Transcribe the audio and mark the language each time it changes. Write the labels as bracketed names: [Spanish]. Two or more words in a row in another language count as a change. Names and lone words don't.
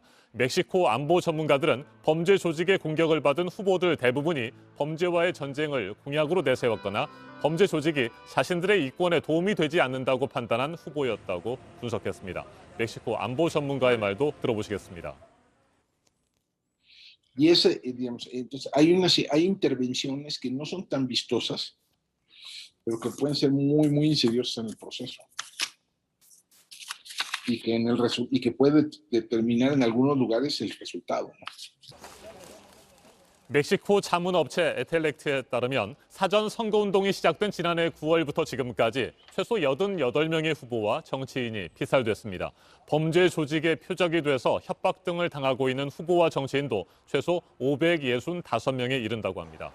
[Korean] 멕시코 안보 전문가들은 범죄 조직의 공격을 받은 후보들 대부분이 범죄와의 전쟁을 공약으로 내세웠거나 범죄 조직이 자신들의 이권에 도움이 되지 않는다고 판단한 후보였다고 분석했습니다. 멕시코 안보 전문가의 말도 들어보시겠습니다. [Spanish] Y ese, digamos, entonces hay intervenciones que no son tan vistosas, pero que pueden ser muy insidiosas en el proceso y que puede determinar en algunos lugares el resultado, ¿no? [Korean] 멕시코 자문업체 에텔렉트에 따르면 사전 선거운동이 시작된 지난해 9월부터 지금까지 최소 88명의 후보와 정치인이 피살됐습니다. 범죄 조직의 표적이 돼서 협박 등을 당하고 있는 후보와 정치인도 최소 565명에 이른다고 합니다.